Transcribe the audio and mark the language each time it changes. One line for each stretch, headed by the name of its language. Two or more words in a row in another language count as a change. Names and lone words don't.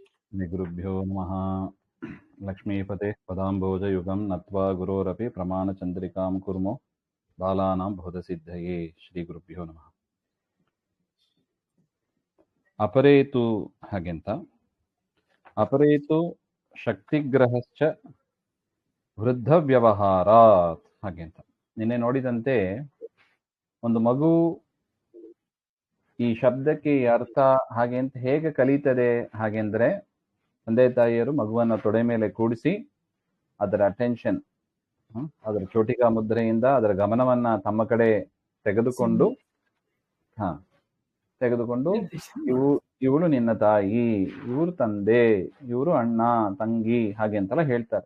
Sanskrit: श्रीगुरुभ्यो नमः। लक्ष्मीपते पदाम्बोजयुगं नत्वा गुरोरपि प्रमाणचन्द्रिकां कुर्मो बालानां बोधसिद्धये। श्रीगुरुभ्यो नमः. अपरेतु ಹಾಗೆಂತ ಅಪರೇತು ಶಕ್ತಿಗ್ರಹಶ್ಚ ವೃದ್ಧ ವ್ಯವಹಾರಾತ್ ಹಾಗೆಂತ.
Kannada: ನಿನ್ನೆ ನೋಡಿದಂತೆ ಒಂದು ಮಗು ಈ ಶಬ್ದಕ್ಕೆ ಈ ಅರ್ಥ ಹಾಗೆ ಅಂತ ಹೇಗೆ ಕಲಿತದೆ ಹಾಗೆಂದ್ರೆ, ತಂದೆ ತಾಯಿಯರು ಮಗುವನ್ನ ತೊಡೆ ಮೇಲೆ ಕೂಡಿಸಿ ಅದರ ಅಟೆನ್ಷನ್, ಅದರ ಚೋಟಿಕಾ ಮುದ್ರೆಯಿಂದ ಅದರ ಗಮನವನ್ನ ತಮ್ಮ ಕಡೆ ತೆಗೆದುಕೊಂಡು ಇವಳು ನಿನ್ನ ತಾಯಿ, ಇವರು ತಂದೆ, ಇವರು ಅಣ್ಣ ತಂಗಿ ಹಾಗೆ ಅಂತೆಲ್ಲ ಹೇಳ್ತಾರೆ.